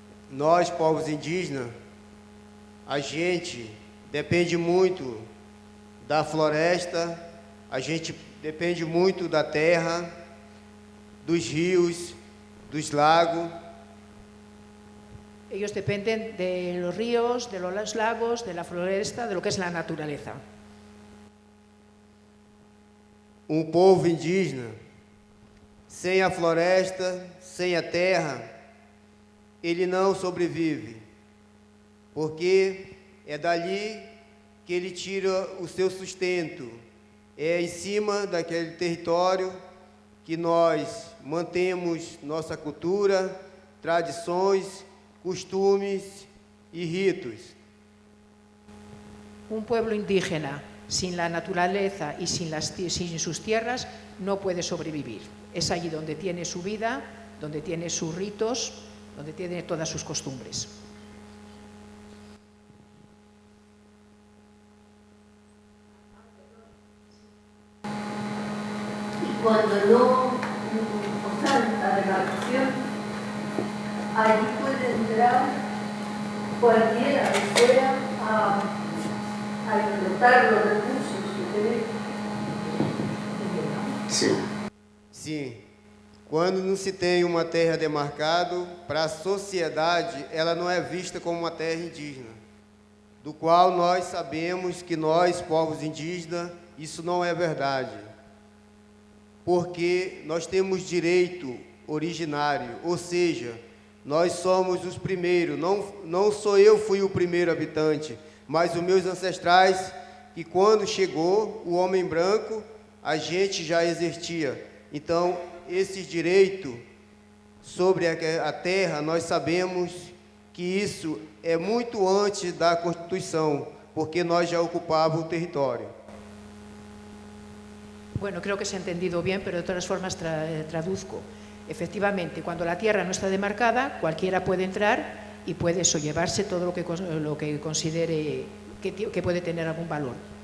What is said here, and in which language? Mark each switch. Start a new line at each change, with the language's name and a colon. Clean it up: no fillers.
Portuguese: nós, povos indígenas, a gente depende muito da floresta, a gente depende muito da terra, dos rios, dos lagos.
Spanish: Ellos dependen de los ríos, de los lagos, de la floresta, de lo que es la naturaleza.
Portuguese: Um povo indígena, sem a floresta, sem a terra, ele não sobrevive, porque é dali que ele tira o seu sustento. É em cima daquele território que nós mantemos nossa cultura, tradições, costumes e ritos.
Spanish: Un pueblo indígena sin la naturaleza y sin sus tierras no puede sobrevivir. Es allí donde tiene su vida, donde tiene sus ritos, donde tiene todas sus costumbres. Y cuando no usan la demarcación, allí puede entrar cualquiera de fuera a explotar los recursos que tenemos.
Portuguese: Sim, quando não se tem uma terra demarcada, para a sociedade ela não é vista como uma terra indígena, do qual nós sabemos que nós, povos indígenas, isso não é verdade, porque nós temos direito originário, ou seja, nós somos os primeiros, não sou eu fui o primeiro habitante, mas os meus ancestrais, que quando chegou o homem branco, a gente já exercia. Então, esse direito sobre a terra, nós sabemos que isso é muito antes da Constituição, porque nós já ocupávamos o território.
Spanish: Bueno, creo que se ha entendido bien, pero de todas formas traduzco. Efectivamente, cuando la tierra no está demarcada, cualquiera puede entrar y puede llevarse todo lo que considere que puede tener algún valor.